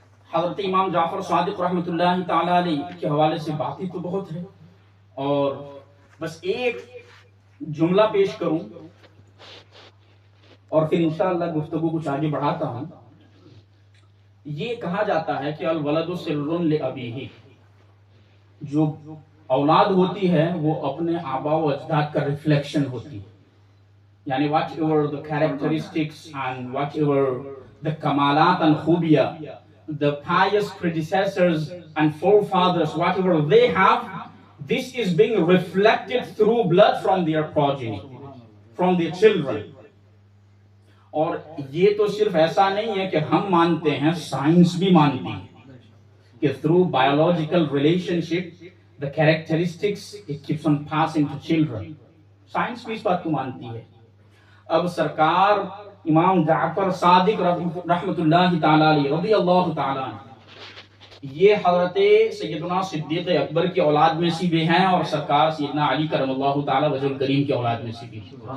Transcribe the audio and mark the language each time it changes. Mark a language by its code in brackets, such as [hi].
[ur] حضرت امام جعفر صادق رحمۃ اللہ تعالی علیہ کے حوالے سے باتیں تو بہت ہیں، اور بس ایک جملہ پیش کروں اور پھر انشاءاللہ گفتگو کچھ آگے بڑھاتا ہوں. یہ کہا جاتا ہے کہ الولد سر لابیہ، جو اولاد ہوتی ہے وہ اپنے آباء و اجداد کا ریفلیکشن ہوتی ہے. یعنی what ever [en] the characteristics and whatever the [ur] کمالات [en] and [ur] خوبیاں [en] the pious predecessors and forefathers, whatever they have, this is being reflected through blood from their progeny, from their children. [ur] اور یہ تو صرف ایسا نہیں ہے کہ ہم مانتے ہیں، سائنس بھی مانتی ہے کہ [en] through biological relationship the characteristics it keeps on passing to children. [ur] Science بھی اس بات کو مانتی ہے. اب سرکار امام جعفر صادق رحمۃ اللہ تعالی علیہ رضی اللہ تعالی عنہ یہ حضرت سیدنا صدیق اکبر کی اولاد میں سے بھی ہیں، اور سرکار سیدنا علی کرم اللہ تعالی وجہ الکریم کی اولاد میں سے بھی ہیں.